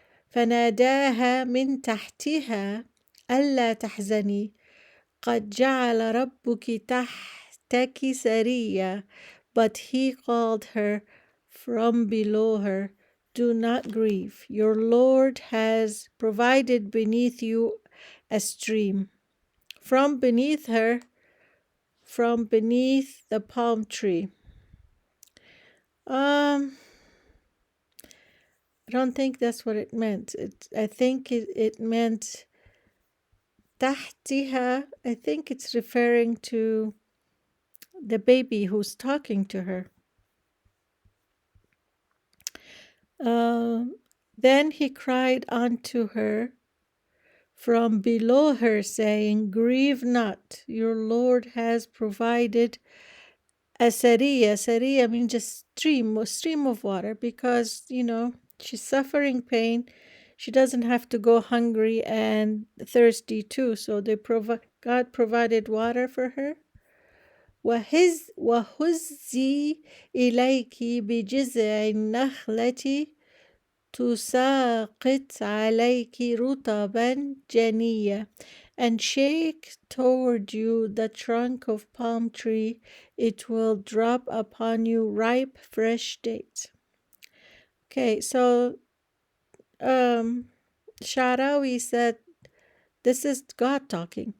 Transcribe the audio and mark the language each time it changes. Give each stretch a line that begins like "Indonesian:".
Arabic: فناداها من تحتها ألا تحزني قد جعل ربك تحتك سريا.
English: But he called her from below her, do not grieve. Your Lord has provided beneath you a stream. From beneath her, from beneath the palm tree. I don't think that's what it meant. I think it meant تحتها. I think it's referring to the baby who's talking to her. Then he cried unto her from below her, saying, grieve not, your Lord has provided a sariya. Sariya means just a stream of water, because, she's suffering pain. She doesn't have to go hungry and thirsty too. So God provided water for her.
Arabic: وهزي إليك بجذع النخلة تساقط عليك رطبا جنيا.
English: And shake toward you the trunk of palm tree, it will drop upon you ripe fresh dates. Okay, so Sharawi said this is God talking.